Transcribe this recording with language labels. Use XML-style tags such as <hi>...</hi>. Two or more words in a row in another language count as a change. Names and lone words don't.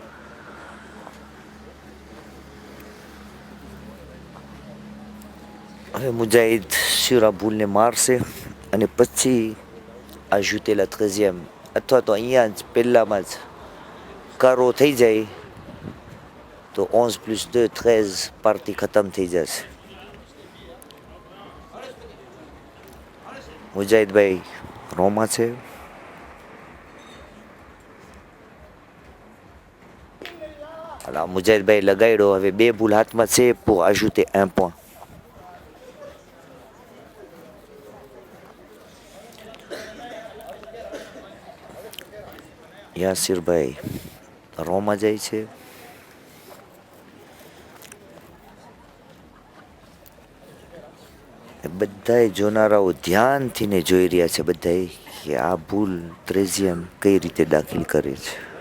<gu>હવે મુજાહિદ શિરા ભૂલને મારશે અને પછી આ જૂતેલા 13e અથવા તો અહીંયા જ પહેલામાં જ કારો થઈ જાય તો 11 + 2 13 પાર્ટી ખતમ થઈ જશે. મુજાહિદભાઈ રોમાં છે. મુજાહિદભાઈ લગાડ્યો. હવે 2 ભૂલ હાથમાં છે.</gu> <fr>pour ajouter 1 point.</fr> <gu>યાસિરભાઈ રોમાં જાય છે. બધાય જોનારાઓ ધ્યાનથી ને જોઈ રહ્યા છે બધાય કે આ ભૂલ 13e કઈ રીતે દાખલ કરે છે.</gu>